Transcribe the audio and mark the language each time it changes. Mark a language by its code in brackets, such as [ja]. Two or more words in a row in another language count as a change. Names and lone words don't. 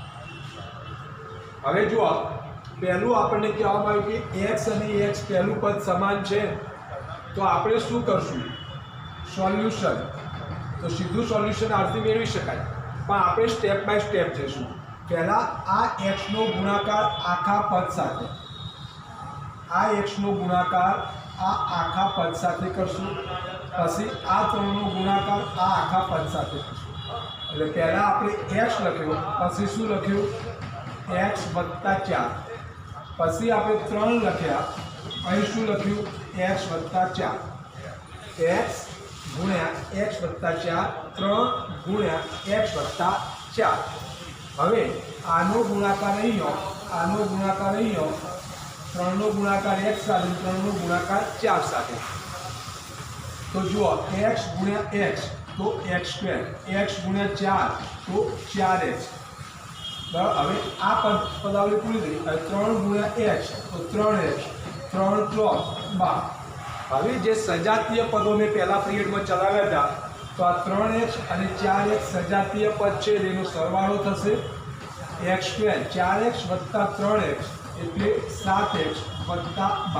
[gu] હવે જુઓ પહેલું આપણને કહેવામાં આવ્યું કે x અને x પહેલું પદ સમાન છે તો આપણે શું કરશું સોલ્યુશન। તો સીધું સોલ્યુશન આરથી મેળવી શકાય પણ આપણે સ્ટેપ બાય સ્ટેપ જઈશું। પહેલા આ x નો ગુણાકાર આખા પદ સાથે આ x નો ગુણાકાર આ આખા પદ સાથે કરશું પછી આ 3 નો ગુણાકાર આ આખા પદ સાથે કરશું। એટલે પહેલા આપણે x લખ્યું પછી શું લખ્યું x + 4 પછી આપણે 3 લખ્યા અહીં શું લખ્યું x + 4 x ગુણ્યા x + 4 3 ગુણ્યા x + 4। હવે આનો ગુણાકાર અહીં 3 નો गुणाकार x સાથે 3 નો गुणाकार 4 સાથે। તો જો x ગુણ્યા x તો x² x ગુણ્યા 4 તો 4x બરાબર। હવે આ પદાવલી પૂરી થઈ। 3 ગુણ્યા x तो 3x 3 × 12। હવે જે સજાતીય પદો મેં પહેલા પીરિયડમાં ચલાવ્યા હતા તો આ 3x અને 4x સજાતીય પદ છે જેનો સરવાળો થશે x² 4x + 3x એટલે 7x + 12।